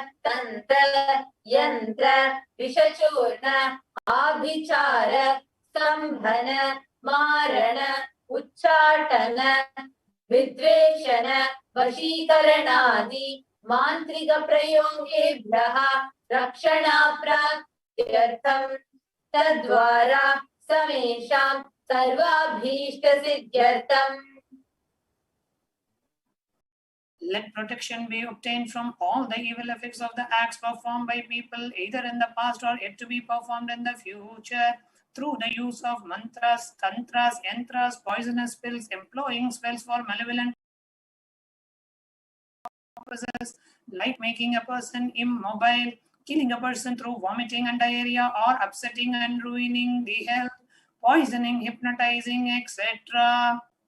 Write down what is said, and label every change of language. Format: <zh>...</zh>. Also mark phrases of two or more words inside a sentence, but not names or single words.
<sa>Tantra Yantra Vishachurna Abhichara Sambhana Marana Uchchatana Vidveshana Vashikaranadi Mantrika Prayogebhyaha Rakshana Pratyartham Tadvara Samesham Sarvabhishta Siddhyartham.</sa> <en>Let protection be obtained from all the evil effects of the acts performed by people, either in the past or yet to be performed in the future, through the use of mantras, tantras, yantras, poisonous pills, employing spells for malevolent purposes, like making a person immobile, killing a person through vomiting and diarrhea, or upsetting and ruining the health, poisoning, hypnotizing, etc.</en>